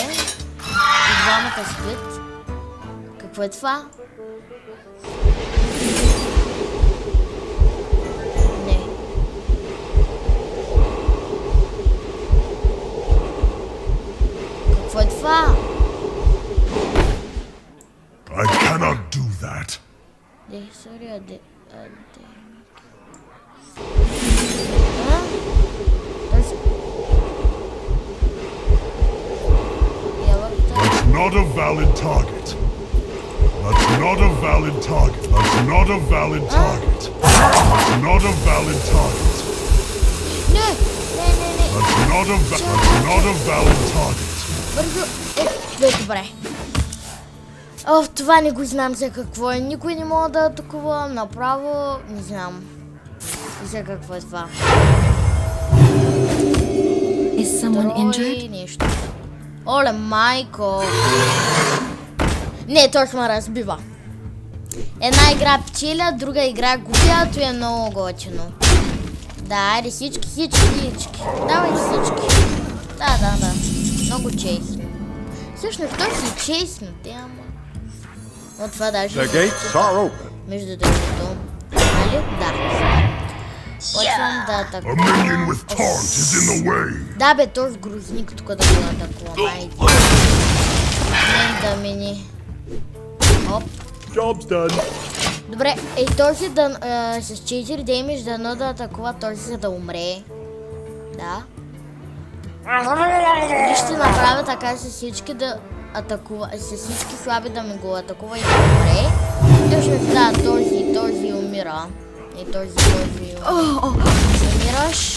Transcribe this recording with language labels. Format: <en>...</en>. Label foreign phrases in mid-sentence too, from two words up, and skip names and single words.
<bg>И двамата спят. Какво е това? Не. Какво е това?</bg> <en>I cannot do that. That's not a valid target. That's not a valid target. That's not a valid target. That's not a valid target. No. That's not a valid target.</en> <bg>Бързо. Бе, добре. О, това не го знам за какво е. Никой не мога да атакува. Направо не знам за какво е това.</bg> <en>Is someone injured?</en> <bg>Нещо. Оле, майко. Не, той ще ме разбива. Една игра печеля, друга игра губя, то е много готино. Да, айде всички. Давай всички. Да. Много честно. Всъщност той си честно, те ама. От това даже...</bg> <en>The gates are open.</en> <bg>Между другото. Нали? Да. Почвам да</bg> <en>A</en> <bg>атакувам.</bg> <en>minion with taunt is in the way.</en> <bg>Да бе, този грузник тук да го атакувам. Айде. Да мини. Оп.</bg> <en>Job's done.</en> <bg>Добре, този да, с 4 демидж дано да атакува този, за да умре. Да. И ще направя така с всички да атакува, с всички слаби да ми го атакува и да умре. Точно да, този умира. И този умираш.</bg>